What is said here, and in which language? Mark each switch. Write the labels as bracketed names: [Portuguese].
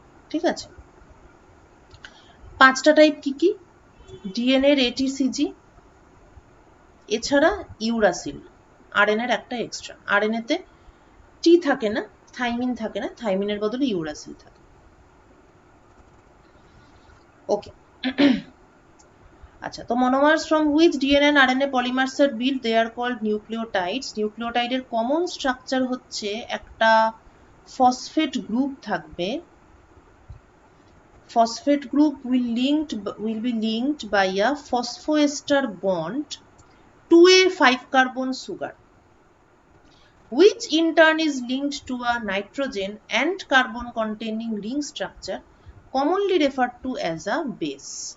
[Bangla] ঠিক আছে, 5টা টাইপ কি কি? ডিএনএ এর এটিসিজি, এছাড়া ইউরাসিল, আরএনএ এর একটা এক্সট্রা। আরএনএ তে টি থাকে না, থাইমিন থাকে না, থাইমিনের বদলে ইউরাসিল থাকে। ওকে। আচ্ছা, তো [English] monomers from which DNA and RNA polymers are built, they are called nucleotides. [Bangla] নিউক্লিওটাইডের common structure হচ্ছে একটা ফসফেট গ্রুপ থাকবে। [English] Phosphate group will be linked by a phosphoester bond to a 5-carbon sugar, which in turn is linked to a nitrogen and carbon containing ring structure, commonly referred to as a base.